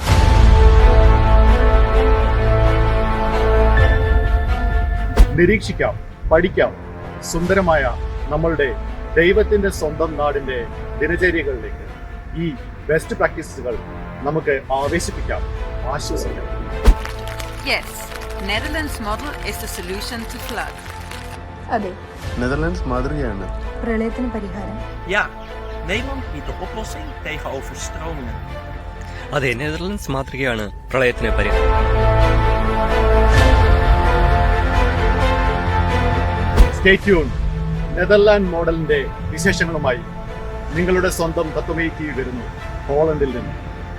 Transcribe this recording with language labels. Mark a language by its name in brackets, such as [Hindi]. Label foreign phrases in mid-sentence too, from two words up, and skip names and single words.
[Malayalam] നിരീക്ഷിക്കാം, പഠിക്കാം, സുന്ദരമായ നമ്മളുടെ ദൈവത്തിന്റെ സ്വന്തം നാടിന്റെ ദിനചര്യകളിലേക്ക് ഈ [English] best practices [Malayalam] നമുക്ക് ആവേശിപ്പിക്കാം, ആശ്വസിക്കാം. [English] Yes, Netherlands model is the solution to flood. [Malayalam] അതെ, നെതർലാൻഡ്സ് മാതൃകയാണ് പ്രളയത്തിന് പരിഹാരം. [Dutch] Ja, Nederland biedt de oplossing tegen overstromingen. [Malayalam] അതെ, നെതർലാൻഡ്സ് മാതൃകയാണ് പ്രളയത്തിന് പരിഹാരം. [English] stay tune. [Malayalam] നെതർലാൻഡ് മോഡലിന്റെ വിശേഷങ്ങളുമായി നിങ്ങളുടെ സ്വന്തം തത്വമയി TV വരുന്നു പോളണ്ടിൽ നിന്ന്.